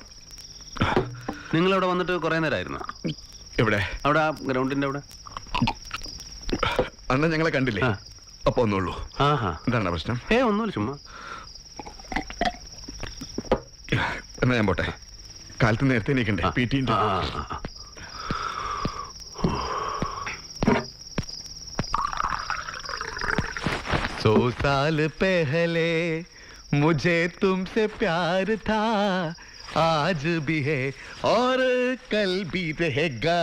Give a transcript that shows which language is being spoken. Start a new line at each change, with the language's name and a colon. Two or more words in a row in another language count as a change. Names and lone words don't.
Malayalam: നിങ്ങൾ അവിടെ വന്നിട്ട് കുറെ നേരമായിരുന്നു? എവിടെ? അവിടെ ആ ഗ്രൗണ്ടിന്റെ അവിടെ. അന്ന് ഞങ്ങളെ കണ്ടില്ലേ? ആ. അപ്പൊ ഒന്നുള്ളൂ. ആഹാ, എന്താണ് പ്രശ്നം? ഒന്നുമില്ല, ചുമ്മാ. എന്നാ ഞാൻ പോട്ടെ. കാലത്ത് നേരത്തെ എണീക്കണ്ടേ? ആ. PT ഉണ്ട്.
Hindi: सौ साल पहले मुझे तुमसे प्यार था, आज भी है और कल भी रहेगा।